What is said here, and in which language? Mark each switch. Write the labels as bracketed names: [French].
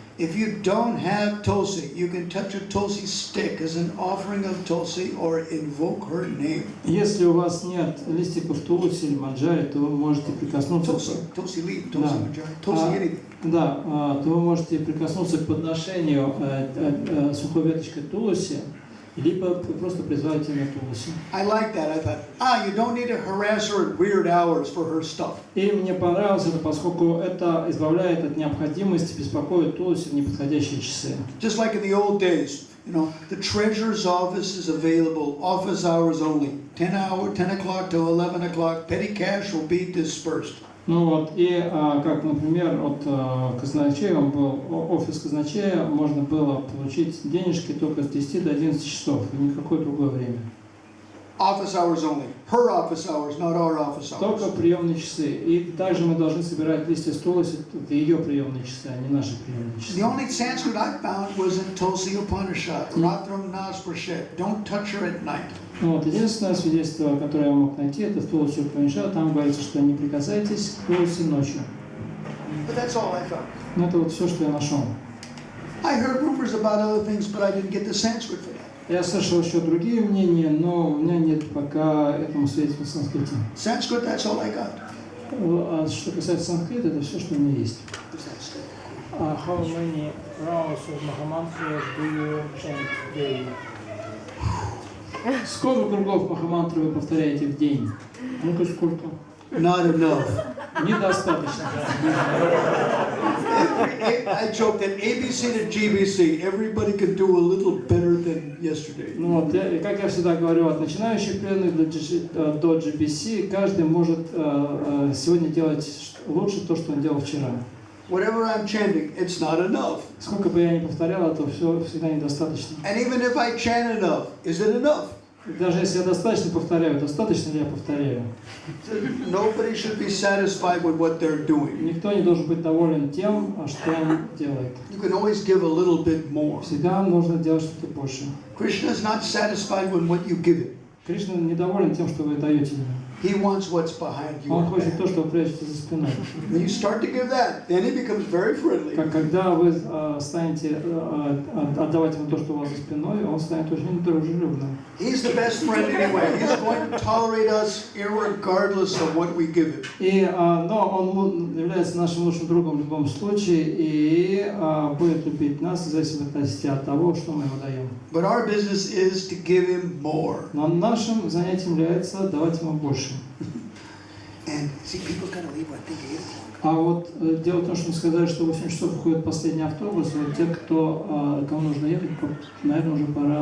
[English] If you don't have tulsi, you can touch a tulsi stick as an offering of tulsi or invoke her name. [Russian] Если у вас нет листиков тулси или манджари, то вы можете прикоснуться [English] tulsi leaf, tulsi manjari, tulsi anything. [Russian] Да, то вы можете прикоснуться к подношению сухой веточкой тулси, либо просто призвать имя тулси. [English] I like that. I thought, you don't need to harass her at weird hours for her stuff. [Russian] И мне понравилось это, поскольку это избавляет от необходимости беспокоить тулси в неподходящие часы. [English] Just like in the old days, you know, the treasurer's office is available, office hours only, 10 o'clock to 11 o'clock, petty cash will be dispersed. [Russian] Ну вот, и как, например, от казначея, он был офис казначея, можно было получить денежки только с 10 до 11 часов, и никакое другое время. [English] Office hours only. Her office hours, not our office hours. [Russian] Только приемные часы. И также мы должны собирать листья с тулси в ее приемные часы, а не наши приемные часы. [English] The only Sanskrit I found was in Tulsi Upanishad, [Sanskrit] Ratram Nasprashet, [English] don't touch her at night. [Russian] Ну вот, единственное свидетельство, которое я мог найти, это в Тулси Упанишад, там говорится, что не прикасайтесь к тулси ночью. [English] But that's all I found. [Russian] Но это вот все, что я нашел. [English] I heard rumors about other things, but I didn't get the Sanskrit for that. [Russian] Я слышал еще другие мнения, но у меня нет пока этому свидетельства в санскрите. [English] Sanskrit, that's all I got. [Russian] А что касается санскрита, это все, что у меня есть. [English] How many rounds of Mahamantra do you chant daily? [Russian] Сколько кругов Махамантры вы повторяете в день? Ну-ка, сколько? [English] Not enough. [Russian] Недостаточно. [English] I joke that ABC to GBC, everybody can do a little better than yesterday. [Russian] Ну вот, как я всегда говорю, от начинающих преданных до GBC, каждый может сегодня делать лучше то, что он делал вчера. [English] Whatever I'm chanting, it's not enough. [Russian] Сколько бы я ни повторял, то все всегда недостаточно. [English] And even if I chant enough, is it enough? [Russian] Даже если я достаточно повторяю, достаточно ли я повторяю? [English] Nobody should be satisfied with what they're doing. [Russian] Никто не должен быть доволен тем, что он делает. [English] You can always give a little bit more. [Russian] Всегда нужно делать что-то больше. [English] Krishna is not satisfied with what you give him. [Russian] Кришна недоволен тем, что вы даете ему. [English] He wants what's behind you. [Russian] Он хочет то, что вы прячете за спиной. [English] When you start to give that, then he becomes very friendly. [Russian] Когда вы станете отдавать ему то, что у вас за спиной, он станет очень дружелюбным. [English] He's the best friend anyway. He's going to tolerate us irregardless of what we give him. [Russian] Но он является нашим лучшим другом в любом случае и будет любить нас в зависимости от того, что мы ему даем. [English] But our business is to give him more. [Russian] Но нашим занятием является давать ему больше. [English] And see, people gotta leave, I think, 8 o'clock. [Russian] А вот дело в том, что мы сказали, что в 8 часов выходит последний автобус, и вот те, кому нужно ехать, наверное, уже пора.